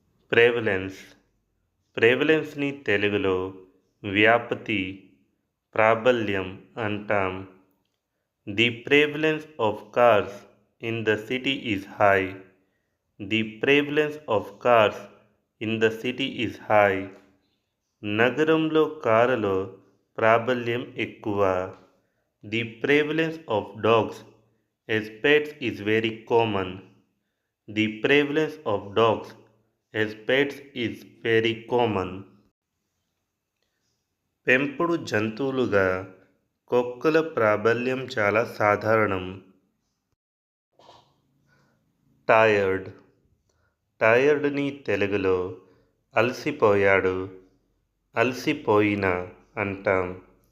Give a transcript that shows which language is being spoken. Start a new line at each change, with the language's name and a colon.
Telugu: ప్రేవలెన్స్. ప్రేవలెన్స్ని తెలుగులో వ్యాప్తి, ప్రాబల్యం అంటాం.
English: The prevalence of cars in the city is high. The prevalence of cars in the city is high.
Telugu: నగరంలో కారులో ప్రాబల్యం ఎక్కువ.
English: The prevalence of dogs as pets is very common. The prevalence of dogs as pets is very common.
Telugu: పెంపుడు జంతువులుగా కుక్కల ప్రాబల్యం చాలా సాధారణం. టైర్డ్. టైర్డ్ని తెలుగులో అలసిపోయాడు, అలసిపోయిన అంటాం.